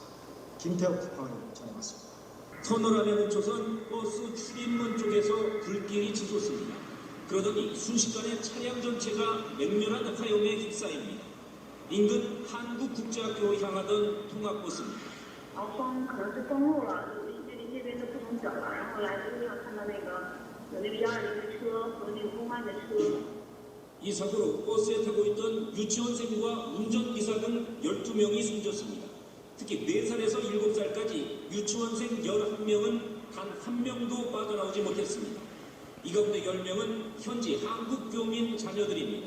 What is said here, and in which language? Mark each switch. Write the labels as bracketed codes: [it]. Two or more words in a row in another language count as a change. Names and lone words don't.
[ko] 김태욱 국방이 전해왔습니다. 터널 안에 멈춰선 버스 출입문 쪽에서 불길이 치솟습니다. 그러더니 순식간에 차량 전체가 맹렬한 화염에 휩싸입니다. 인근 한국국제학교로 향하던 통학버스입니다. [zh] 风可能是封路了，距离这边都不能走了。然后来的路上看到有那个120的车和那个公安的车。 [ko] 이 사고로 버스에 타고 있던 유치원생과 운전기사 등 12명 12명이 숨졌습니다. 특히 4살에서 7살까지 유치원생 11명은 단 한 명도 빠져나오지 못했습니다. 이 가운데 10명은 현지 한국 교민 자녀들입니다.